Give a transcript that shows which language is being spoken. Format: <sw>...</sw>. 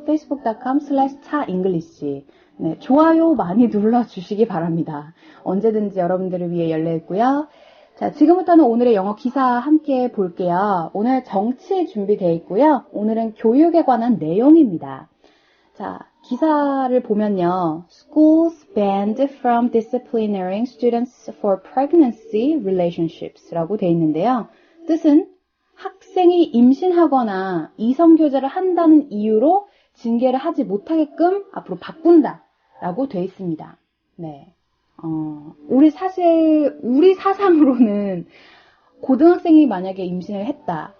<ko>facebook.com/차잉글리시 네, 좋아요 많이 눌러주시기 바랍니다. 언제든지 여러분들을 위해 열려있고요. 자, 지금부터는 오늘의 영어 기사 함께 볼게요. 오늘 정치 준비되어 있고요. 오늘은 교육에 관한 내용입니다. 자, 기사를 보면요.</ko> <en>Schools banned from disciplinaring students for pregnancy relationships 라고 되어 있는데요.</en> <ko>뜻은 학생이 임신하거나 이성교제를 한다는 이유로 징계를 하지 못하게끔 앞으로 바꾼다 라고 되어 있습니다. 네. 우리 사상으로는 고등학생이 만약에 임신을 했다.</ko>